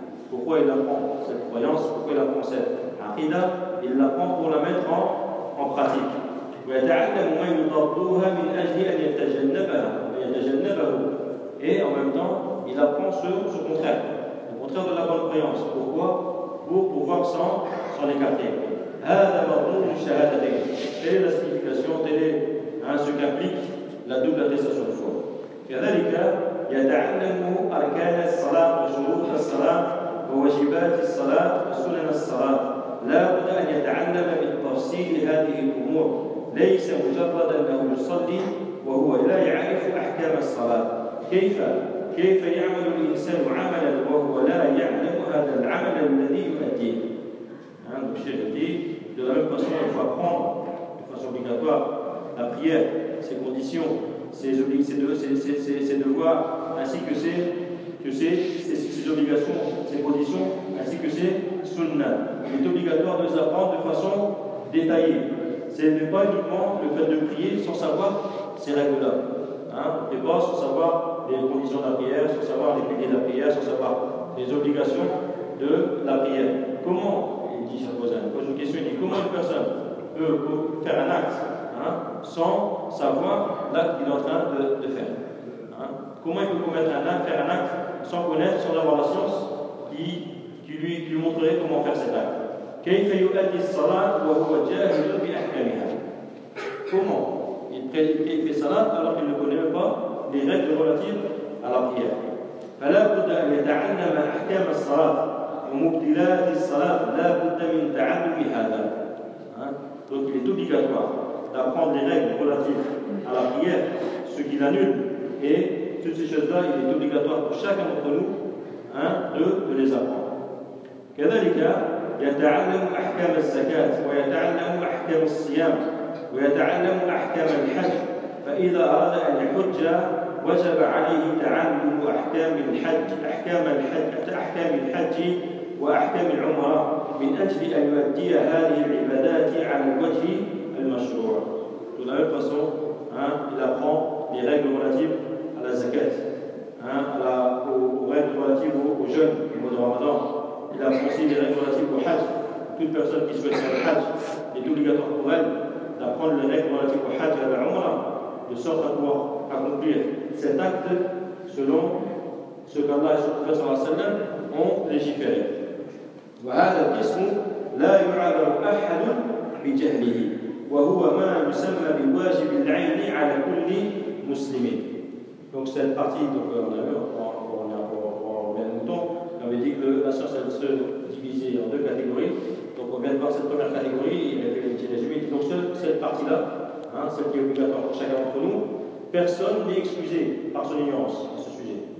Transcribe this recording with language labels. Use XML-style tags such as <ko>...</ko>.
<fr>Pourquoi il apprend cette croyance ? Pourquoi il apprend cette aqida ? Il l'apprend pour la mettre en pratique.</fr> <ar>ويتعلم ما يضادها من أجل أن يتجنبها ويتجنبه.</ar> <fr>Et en même temps, il apprend ce contraire, le contraire de la bonne croyance. Pourquoi ? Pour pouvoir s'en écarter.</fr> <ar>هذا مضمون الشهادتين.</ar> <fr>Telle est la signification, telle est ce qu'implique la double attestation de foi.</fr> <ar>كذلك يتعلم أركان الصلاة وشروط الصلاة وواجبات الصلاة وسنن الصلاة. لا بد أن يتعلم بالتفصيل هذه الأمور. ليس مجرد أنه يصلي وهو لا يعرف أحكام الصلاة كيف يعمل الإنسان عملا وهو لا يعلم هذا العمل الذي يؤديه.</ar> <fr>Donc chez le dit, de la même façon, il faut apprendre de façon obligatoire la prière, ses conditions, ses devoirs, ainsi que ses obligations, ses conditions, ainsi que ses sunnah. Il est obligatoire de les apprendre de façon détaillée. Ce n'est pas uniquement le fait de prier sans savoir ces règles-là. Et pas sans savoir les conditions de la prière, sans savoir les piliers de la prière, sans savoir les obligations de la prière. Comment, il dit son voisin, il pose une question, il dit comment une personne peut faire un acte sans savoir l'acte qu'il est en train de faire comment il peut commettre un acte, faire un acte sans connaître, sans avoir la science qui lui montrerait comment faire cet acte.</fr> <ar>كيف يؤدي الصلاة وهو جاهل بأحكامها؟</ar> <fr>Comment il fait salat alors qu'il ne connaît pas les règles relatives à la prière.</fr> <ar>فلا بد أن يتعلم أحكام الصلاة ومبتدئات الصلاة لا بد من تعلم هذا.</ar> <fr>Donc il est obligatoire d'apprendre les règles relatives à la prière, ce qui l'annule, et toutes ces choses-là, il est obligatoire pour chacun d'entre nous de les apprendre.</fr> <ar>كذلك يتعلم أحكام الزكاة ويتعلم أحكام الصيام ويتعلم أحكام الحج فإذا أراد أن يحج وجب عليه تعلم أحكام الحج أحكام الحج وأحكام العمرة من أجل أن يؤدي هذه العبادات على الوجه المشروع.</ar> <fr>De la même façon, il apprend les règles relatives à la zakat, aux règles relatives au jeûne, au mois de Ramadan. Il a aussi des règles relatives au Hajj. Toute personne qui souhaite faire le Hajj est obligatoire pour elle d'apprendre les règles relatives au Hajj et à la Umrah, de sorte à pouvoir accomplir cet acte selon ce qu'Allah et son prophète ont légiféré. Voilà, qu'est-ce</fr> <ar>لا يعذر أحد بجهله، وهو ما يسمى بواجب العين على كل مسلم.</ar> <fr>Donc cette partie, donc on avait dit que la science elle se divisait en deux catégories. Donc on vient de voir cette première catégorie, il avait dit les juifs. Donc cette partie-là, hein, celle qui est obligatoire pour chacun d'entre nous, personne n'est excusé par son ignorance à ce sujet.</fr>